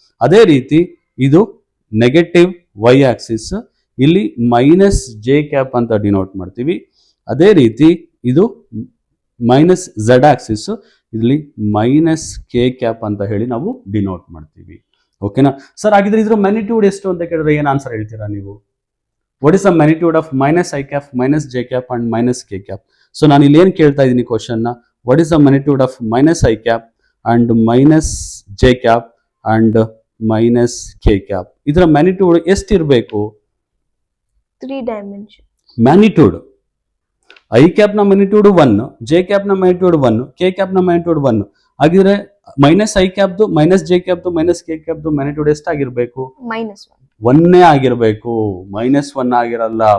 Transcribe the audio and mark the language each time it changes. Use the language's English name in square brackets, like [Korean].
[Kannada] ಅದೇ ರೀತಿ ಇದು ನೆಗೆಟಿವ್ ವೈ ಆಕ್ಸಿಸ್, ಇಲ್ಲಿ ಮೈನಸ್ ಜೆ ಕ್ಯಾಪ್ ಅಂತ ಡಿನೋಟ್ ಮಾಡ್ತೀವಿ. ಅದೇ ರೀತಿ ಇದು ಮೈನಸ್ ಝೆಡ್ ಆಕ್ಸಿಸ್, ಇಲ್ಲಿ ಮೈನಸ್ ಕೆ ಕ್ಯಾಪ್ ಅಂತ ಹೇಳಿ ನಾವು ಡಿನೋಟ್ ಮಾಡ್ತೀವಿ. ಓಕೆನಾ ಸರ್? ಹಾಗಿದ್ರೆ ಇದ್ರ ಮ್ಯಾಗ್ನಿಟ್ಯೂಡ್ ಎಷ್ಟು ಅಂತ ಕೇಳಿದ್ರೆ ಏನ್ ಆನ್ಸರ್ ಹೇಳ್ತೀರಾ ನೀವು? [English] What is the magnitude of minus I cap, minus j cap and minus k cap? So [Kannada] ನಾನು ಇಲ್ಲಿ ಏನು ಕೇಳ್ತಾ ಇದ್ದೀನಿ ಕ್ವಶನ್ ನ, [English] what is the magnitude of minus I cap and minus j cap and minus k cap? [Kannada] ಇದರ magnitude ಎಷ್ಟಿರಬೇಕು? [English] 3 dimension. [Kannada] Magnitude I cap ನ magnitude 1, J cap ನ ಮ್ಯಾಗ್ನಿಟ್ಯೂಡ್ 1, ಕೆ ಕ್ಯಾಪ್ ನ ಮ್ಯಾಗ್ನಿಟ್ಯೂಡ್ 1. ಹಾಗಿದ್ರೆ minus I ಕ್ಯಾಪ್ದು, minus J ಕ್ಯಾಪ್ದು, minus K ಕ್ಯಾಪ್ದು magnitude ಎಷ್ಟಾಗಿರ್ಬೇಕು? -1. 1 ಆಗಿರ್ಬೇಕು, -1 ಆಗಿರಲ್ಲ.